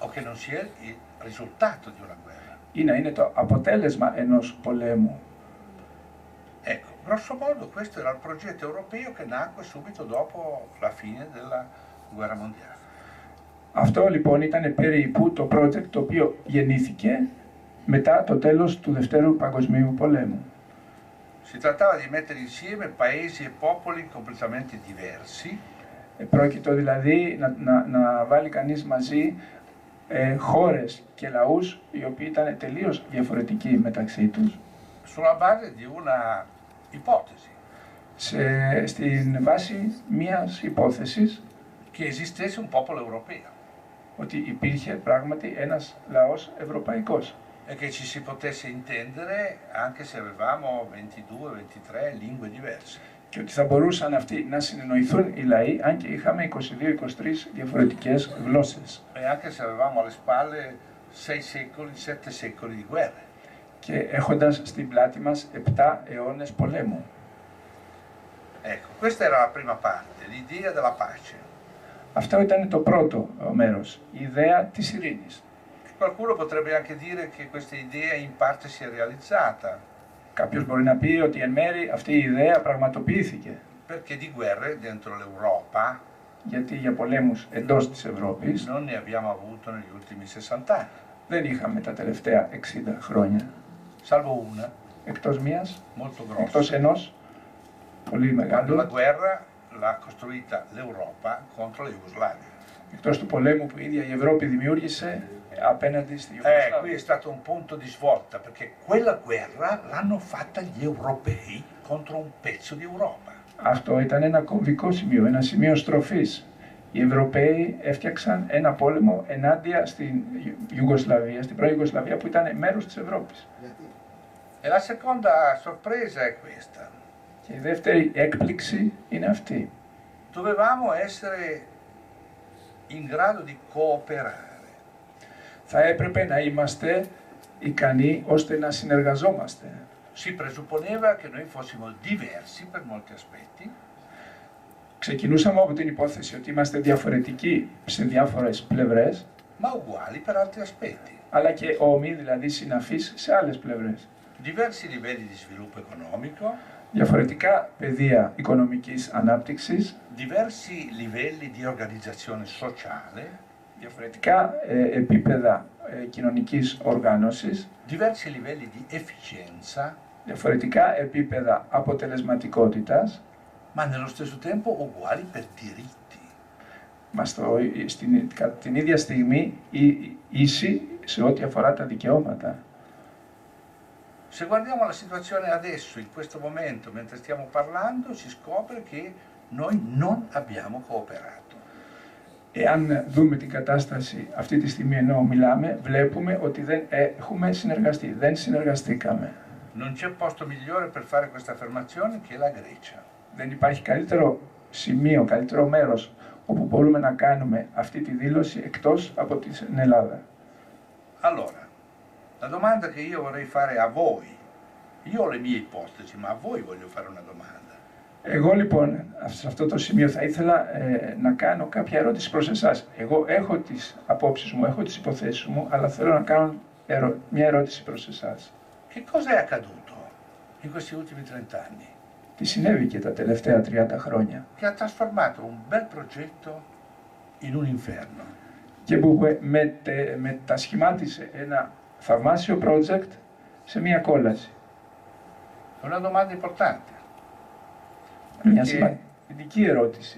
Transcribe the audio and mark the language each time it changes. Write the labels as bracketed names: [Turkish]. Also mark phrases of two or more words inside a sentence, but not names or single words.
[Italian] O che non sia il risultato di una guerra. [Greek] Ή να είναι το αποτέλεσμα ενός πολέμου. [Italian] Ecco, grosso modo questo era il progetto europeo che nacque subito dopo la fine della guerra mondiale. [Greek] Αυτό λοιπόν ήταν περίπου το project το οποίο γεννήθηκε μετά το τέλος του Δευτέρου Παγκοσμίου Πολέμου. [Italian] Si trattava di mettere insieme paesi e popoli completamente diversi. [Greek] Πρόκειτο δηλαδή να βάλει κανείς μαζί χώρες και λαούς οι οποίοι ήταν τελείως διαφορετικοί μεταξύ τους. [Italian] Sulla base di una ipotesi. [Greek] Στην βάση μιας υπόθεσης [Italian] Che esistesse un popolo europeo. [Greek] ότι υπήρχε πράγματι ένας λαός ευρωπαϊκός. [Italian] E che ci si potesse intendere anche se avevamo 22-23 lingue diverse. [Greek] Και ότι θα μπορούσαν αυτοί να συνεννοηθούν οι λαοί, αν και είχαμε 22-23 διαφορετικές γλώσσες. [Italian] E anche se avevamo alle spalle 6 secoli, 7 secoli di guerre. [Greek] Και έχοντας στην πλάτη μας 7 αιώνες πολέμου. [Italian] Ecco, questa era la prima parte, l'idea della pace. [Greek] Αυτό ήταν το πρώτο μέρος, η ιδέα της ειρήνης. [Italian] Qualcuno potrebbe anche dire che questa idea in parte si è realizzata. [Greek] Κάποιος μπορεί να πει ότι εν μέρει αυτή η ιδέα πραγματοποιήθηκε. [Italian] Perché di guerre dentro l'Europa [Greek] Γιατί για πολέμους εντός της Ευρώπης [Italian] non ne abbiamo avuto negli ultimi 60 anni. [Greek] δεν είχαμε τα τελευταία 60 χρόνια. [Italian] Salvo una, [Greek] Εκτός μίας, [Italian] molto grossa. [Greek] εκτός ενός, πολύ [Italian] Quando la [Greek] μεγάλου, [Italian] guerra l'ha costruita l'Europa contro la Jugoslavia. [Greek] εκτός του πολέμου που η ίδια η Ευρώπη δημιούργησε απέναντι στη [Italian] Qui [Greek] Ιουγκοσλαβία. [Italian] è stato un punto di svolta perché quella guerra l'hanno fatta gli europei contro un pezzo di Europa. [Greek] Αυτό ήταν ένα κομβικό σημείο, ένα σημείο στροφής. Οι Ευρωπαίοι έφτιαξαν ένα πόλεμο ενάντια στην Ιουγκοσλαβία, στην πρώην Ιουγκοσλαβία που ήταν μέρος της Ευρώπης. [Italian] E la seconda sorpresa è questa. [Greek] Και η δεύτερη έκπληξη είναι αυτή. [Italian] Dovevamo essere in grado di cooperare. [Greek] Θα έπρεπε να είμαστε ικανοί ώστε να συνεργαζόμαστε. [Italian] si presupponeva che noi fossimo diversi per molti aspetti, [Greek] Ξεκινούσαμε από την υπόθεση ότι είμαστε διαφορετικοί σε διάφορες πλευρές, [Italian] ma uguali per altri aspetti. [Greek] αλλά και όμοιοι, δηλαδή συναφείς σε άλλες πλευρές. [Italian] Diversi livelli di sviluppo economico, [Greek] Διαφορετικά πεδία οικονομικής ανάπτυξης, [Italian] diversi livelli di organizzazione sociale, [Greek] διαφορετικά επίπεδα κοινωνικής οργάνωσης, [Italian] diversi livelli di efficienza, [Greek] διαφορετικά επίπεδα αποτελεσματικότητας, [Italian] ma nello stesso tempo uguali per diritti. [Greek] κατά την ίδια στιγμή ίσοι σε ό,τι αφορά τα δικαιώματα. [Italian] Se guardiamo la situazione adesso, in questo momento, mentre stiamo parlando, si scopre che noi non abbiamo cooperato. [Greek] Εάν δούμε την κατάσταση αυτή τη στιγμή ενώ μιλάμε, βλέπουμε ότι δεν έχουμε συνεργαστεί, δεν συνεργαστήκαμε. [Italian] Non c'è posto migliore per fare questa affermazione che la Grecia. [Greek] Δεν υπάρχει καλύτερο σημείο, καλύτερο μέρος όπου μπορούμε να κάνουμε αυτή τη δήλωση εκτός από την Ελλάδα. [Italian] Allora, la domanda che io vorrei fare a voi, io ho le mie ipotesi, ma a voi voglio fare una domanda. [Greek] Εγώ λοιπόν σε αυτό το σημείο θα ήθελα να κάνω κάποια ερώτηση προς εσάς. Εγώ έχω τις απόψεις μου, έχω τις υποθέσεις μου, αλλά θέλω να κάνω μια ερώτηση προς εσάς. [Italian] Che cosa è accaduto in questi ultimi 30 anni? [Greek] Τι συνέβη και τα τελευταία 30 χρόνια [Italian] Che ha trasformato un bel progetto in un inferno. [Greek] και που μετασχημάτισε ένα θαυμάσιο project σε μια κόλαση. [Italian] È una domanda importante. [Greek] Μια [Italian] Perché, [Greek] σημαντική ερώτηση.